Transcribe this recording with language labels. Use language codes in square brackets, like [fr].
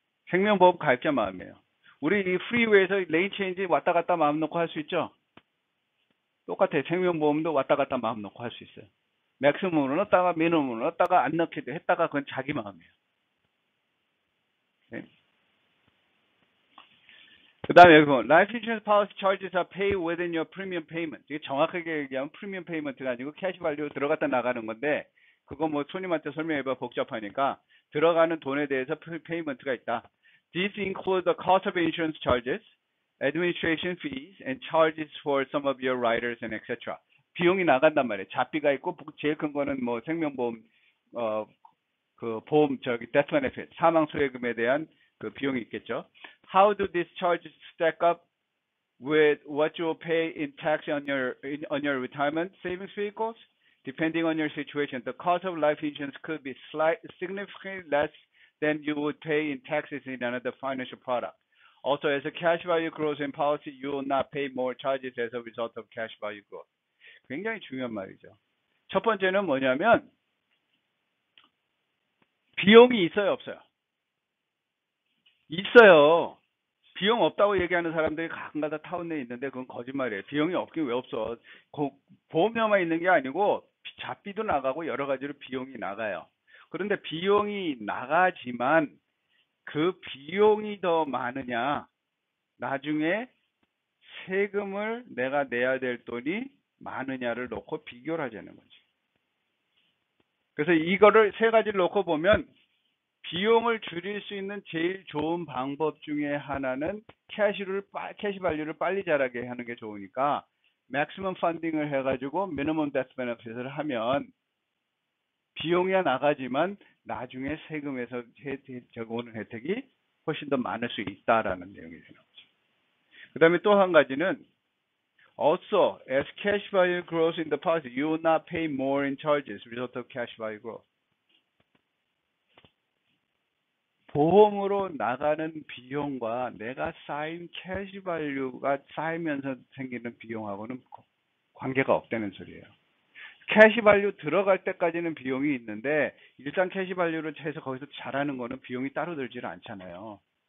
[ko] 생명보험 가입자 마음이에요. 우리 이 프리웨이에서 레인 체인지 왔다 갔다 마음 놓고 할 수 있죠. 똑같아요. 생명보험도 왔다 갔다 마음 놓고 할 수 있어요. 맥시멈으로 넣었다가 미니멈으로 넣었다가 안 넣기도 했다가 그건 자기 마음이에요. 네? 그 다음에 여기 보면 [en] Life Insurance Policy Charges are paid within your premium payment. [ko] 이게 정확하게 얘기하면 프리미엄 페이먼트가 아니고 캐시 발류 들어갔다 나가는 건데 그거 뭐 손님한테 설명해봐 복잡하니까 들어가는 돈에 대해서 페이먼트가 있다. [en] These include the cost of insurance charges, administration fees, and charges for some of your riders and etc. [ko] 비용이 나간단 말이에요. 잡비가 있고 제일 큰 거는 뭐 생명보험 그 보험 death benefit 사망 소외금에 대한 그 비용이 있겠죠. [en] How do these charges stack up with what you will pay in tax on your retirement savings vehicles? Depending on your situation, the cost of life insurance could be significantly less than you would pay in taxes in another financial product. Also, as the cash value grows in policy, you will not pay more charges as a result of cash value growth. [ko] 굉장히 중요한 말이죠. 첫 번째는 뭐냐면 비용이 있어요, 없어요? 있어요. 비용 없다고 얘기하는 사람들이 가끔가다 타운 내에 있는데 그건 거짓말이에요. 비용이 없긴 왜 없어. 보험료만 있는 게 아니고 잡비도 나가고 여러 가지로 비용이 나가요. 그런데 비용이 나가지만 그 비용이 더 많으냐 나중에 세금을 내가 내야 될 돈이 많으냐를 놓고 비교를 하자는 거지. 그래서 이거를 세 가지를 놓고 보면 비용을 줄일 수 있는 제일 좋은 방법 중에 하나는 캐시 발류를 빨리 자라게 하는 게 좋으니까 맥시멈 펀딩을 해가지고 미니멈 데스 베네핏을 하면 비용이 나가지만 나중에 세금에서 오는 혜택이 훨씬 더 많을 수 있다라는 내용이 되는 거죠. 그 다음에 또 한 가지는 [en] Also, as cash value grows in the policy, you will not pay more in charges result of cash value growth. [ko] 보험으로 나가는 비용과 내가 쌓인 캐시 발류가 쌓이면서 생기는 비용하고는 관계가 없다는 소리예요. 캐시 발류 들어갈 때까지는 비용이 있는데 일단 캐시 발류를 해서 거기서 잘하는 거는 비용이 따로 들지를 않잖아요.